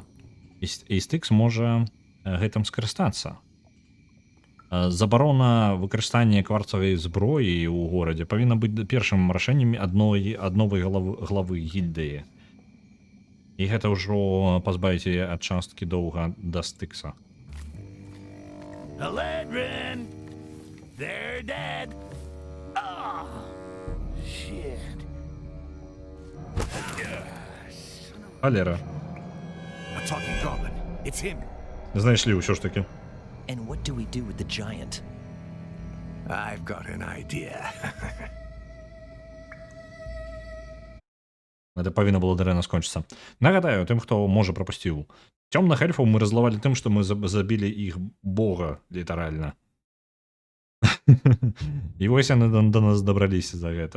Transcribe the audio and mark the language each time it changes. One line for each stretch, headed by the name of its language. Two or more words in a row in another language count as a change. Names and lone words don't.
Belarusian: І Стыкс можа гэтым скарыстацца. Забарона выкарыстання кварцавай зброі ў горадзе павінна быць першым рашэннем ад новай главы гільдыі. І гэта ўжо пазбавіць яе ад часткі доўга да Стыкса.
English: Eladrin! They're dead! Oh, shit.
Belarusian: Халера.
English: A talking goblin. It's him.
Belarusian: Знайшлі ўсё ж таки.
English: And what do we do with the giant? I've got an idea.
Belarusian: Гэта павінна было дарэна скончыцца. Нагадаю тым, хто можа прапусціў. Цёмных эльфаў мы раззлавалі тым, што мы забілі іх бога, літаральна. І вось яны да нас дабраліся за гэта.